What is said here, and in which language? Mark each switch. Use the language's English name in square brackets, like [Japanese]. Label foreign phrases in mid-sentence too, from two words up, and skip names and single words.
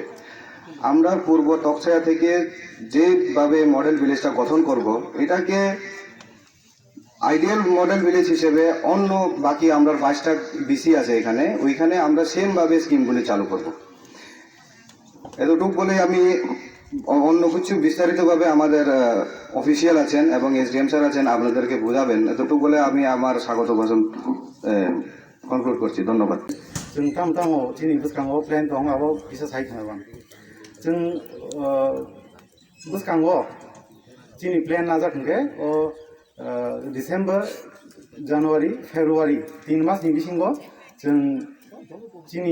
[Bangla] আমরা পূর্ব তকসায়া থেকে যেভাবে [English] model villageটা [Bangla] গঠন করব এটাকে [English] ideal model village [Bangla] হিসেবে অন্য বাকি আমরা 22টা বিসি আছে এখানে ওইখানে আমরা সেমভাবে স্কিমগুলি চালু করব এতটুকু বলে আমি অন্য কিছু বিস্তারিতভাবে আমাদের অফিসিয়াল আছেন এবং এসডিএম স্যার আছেন আপনাদেরকে বোঝাবেন এতটুকু বলে আমি আমার স্বাগত ভাষণ কনক্লুড করছি ধন্যবাদ [Bodo] जों ताम तामाव दिनै गोसोखाङाव प्लेन दं आबाव बिसा साइड थांगोन जों गोसोखाङाव दिनै प्लेन नाजाथोंगे अ [English] December January February [Bodo] 3 मासनि बिसिङाव जों दिनै